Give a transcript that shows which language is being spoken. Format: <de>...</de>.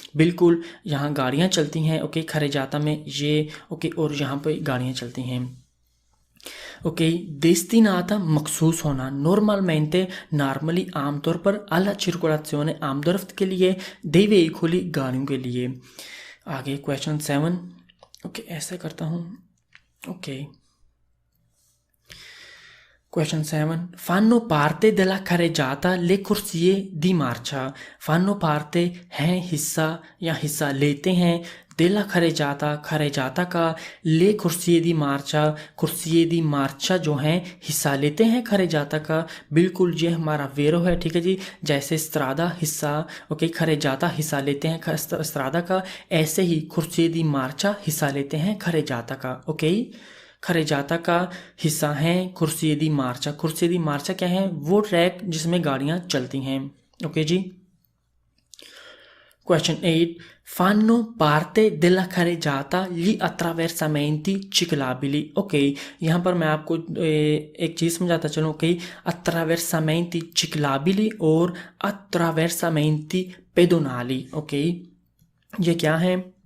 <hi>बिल्कुल यहाँ गाड़ियाँ चलती हैं। ओके खरेजाता में ये ओके और यहाँ पे गाड़ियाँ चलती हैं। ओके</hi> <it>destinata</it> <hi>मखसूस होना,</hi> <it>normalmente</it> <hi>नॉर्मली आमतौर पर,</hi> <it>alla circolazione</it> <hi>आमदोरफ्त के लिए,</hi> <it>dei veicoli</it> <hi>गाड़ियों के लिए। आगे क्वेश्चन 7 ओके ऐसे करता हूँ। Okay question 7,</hi> <it>fanno parte della carreggiata le corsie di marcia। fanno parte</it> <hi>हैं हिस्सा या हिस्सा लेते हैं, della खरेजाता का,</hi> <it>ले कुर्सिये दी मार्चा,</it> <hi>कुर्सिये दी मार्चा जो हैं हिस्सा लेते हैं खरेजाता का। बिल्कुल ये हमारा वेरो है। ठीक है जी, जैसे स्त्रादा हिस्सा ओके खरेजाता हिस्सा लेते हैं स्त्रादा का, ऐसे ही कुर्सिये दी मार्चा हिस्सा लेते हैं खरेजाता का। ओके खरेजाता का हिस्सा है कुर्सिये दी मार्चा। कुर्सिये दी मार्चा क्या है, वो ट्रैक जिसमें गाड़ियाँ चलती हैं। ओके जी।</hi> <en>Question 8.</en> <it>Fanno parte della carreggiata gli attraversamenti ciclabili.</it> <hi>Ok, यहाँ पर मैं आपको एक चीज़ समझाता चलूँ। ओके,</hi> <it>attraversamenti ciclabili</it> <hi>और</hi> <it>attraversamenti pedonali।</it> <hi>ओके, ये क्या है?</hi>